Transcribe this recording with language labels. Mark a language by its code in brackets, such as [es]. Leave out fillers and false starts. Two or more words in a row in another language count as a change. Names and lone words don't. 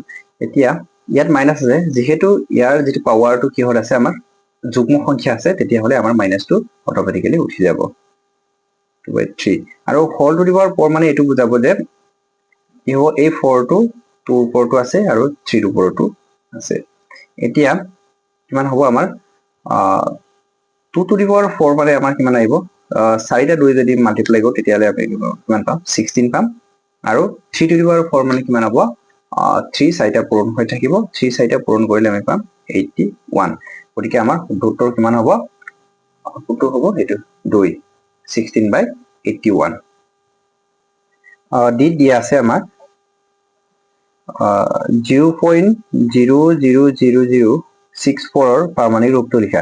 [as] এতিয়া ইয়াত মাইনাছ আছে, যিহেতু ইয়াৰ যিটো পাৱাৰটো কিহত আছে আমাৰ যুগ্ম সংখ্যা আছে, তেতিয়াহ'লে আমাৰ মাইনাছটো অট'মেটিকেলি উঠি যাব 2/3 আৰু [en] whole to the power [as] 4 মানে এইটো বুজাব যে কি হ'ব এই 4 টো 2 ৰ ওপৰতো আছে আৰু 3 ৰ ওপৰতো আছে। এতিয়া কিমান হ'ব আমাৰ 2 [en] to the power [as] 4 মানে আমাৰ কিমান আহিব 4টা 2 যদি মাল্টিপ্লাই কৰো তেতিয়াহ'লে আমি কিমান পাম 16 পাম। আৰু 3 [en] to the power [as] 4 মানে কিমান হ'ব 3 4টা পূৰণ হৈ থাকিব, 3 4টা পূৰণ কৰিলে আমি পাম 81। গতিকে আমাৰ শুদ্ধ উত্তৰ কিমান হ'ব, শুদ্ধ হ'ব এইটো 2 16/81। ডি দিয়া আছে আমাৰ 0.00064 ৰ পাৰমাণিক ৰূপটো লিখা।